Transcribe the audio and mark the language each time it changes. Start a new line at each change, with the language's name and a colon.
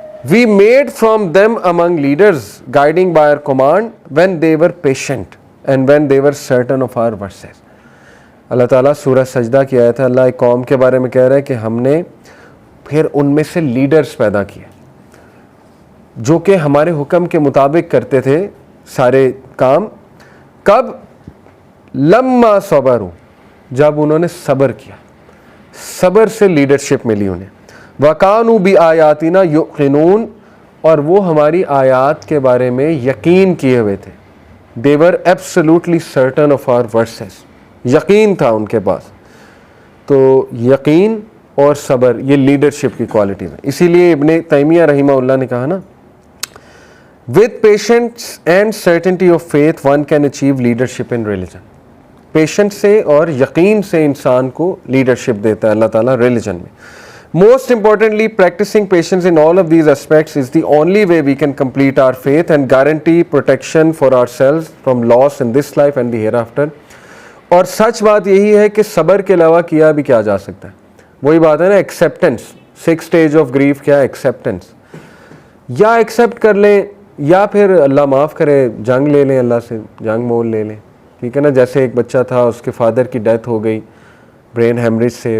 English: We made from them among leaders guiding by our command when they were patient and when they were certain of our verses.
Urdu: اللہ تعالیٰ سورہ سجدہ کی آیت ہے, اللہ ایک قوم کے بارے میں کہہ رہا ہے کہ ہم نے پھر ان میں سے لیڈرز پیدا کیے جو کہ ہمارے حکم کے مطابق کرتے تھے سارے کام. کب؟
Arabic: لما صبروا,
Urdu: جب انہوں نے صبر کیا. صبر سے لیڈرشپ ملی انہیں.
Arabic: وَكَانُوا بِآيَاتِنَا يُوقِنُونَ،
Urdu: اور وہ ہماری آیات کے بارے میں یقین کیے ہوئے تھے.
English: They were absolutely certain of our verses.
Urdu: یقین تھا ان کے پاس. تو یقین اور صبر یہ لیڈرشپ کی کوالٹیز ہیں. اسی لیے ابن تیمیہ رحمہ اللہ نے کہا نا,
English: with patience and certainty of faith one can achieve leadership in religion.
Urdu: Patient سے اور یقین سے انسان کو لیڈرشپ دیتا ہے اللہ تعالیٰ ریلیجن میں.
English: Most importantly, practicing patience in all of these aspects is the only way we can complete our faith and guarantee protection for ourselves from loss in this life and the hereafter.
Urdu: اور سچ بات یہی ہے کہ صبر کے علاوہ کیا بھی کیا جا سکتا ہے. وہی بات ہے نا, ایکسیپٹنس. 6 stage آف گریف کیا ہے؟ ایکسیپٹنس. یا ایکسیپٹ کر لیں یا پھر اللہ معاف کرے جنگ لے لیں, اللہ سے جنگ مول لے لیں. ٹھیک ہے نا, جیسے ایک بچہ تھا, اس کے فادر کی ڈیتھ ہو گئی برین ہیمریج سے.